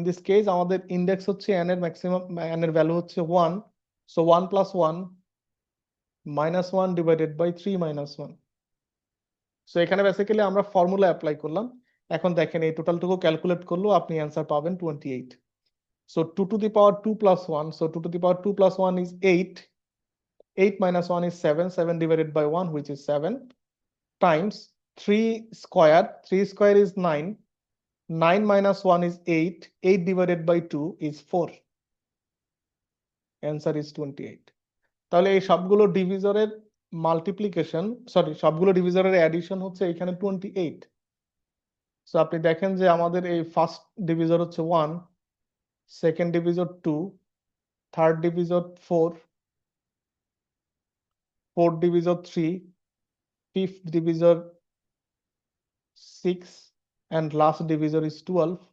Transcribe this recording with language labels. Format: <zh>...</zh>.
<bn>In this case আমাদের index হচ্ছে n এর ম্যাক্সিমাম, n এর ভ্যালু হচ্ছে 1, so 1 plus 1 minus 1 divided by 3 minus 1। So এখানে বেসিক্যালি আমরা ফর্মুলা অ্যাপ্লাই করলাম। এখন দেখেন এই টোটালটুকু ক্যালকুলেট করলেও আপনি অ্যান্সার পাবেন 28।</bn> <en>So 2 to the power 2 plus 1, so 2 to the power 2 plus 1 is 8, 8 minus 1 is 7, 7 divided by 1 which is 7 times 3 square, 3 square is 9, 9 minus 1 is 8, 8 divided by 2 is 4, answer is 28।</en> <bn>তাহলে এই সবগুলো ডিভিজরের মাল্টিপ্লিকেশন, সরি, সবগুলো ডিভিজরের addition হচ্ছে এখানে 28। So আপনি দেখেন যে আমাদের এই ফার্স্ট ডিভিজর হচ্ছে 1, second divisor 2, third divisor 4, fourth divisor 3, fifth divisor 6,</bn> <en>And last divisor is 12।</en>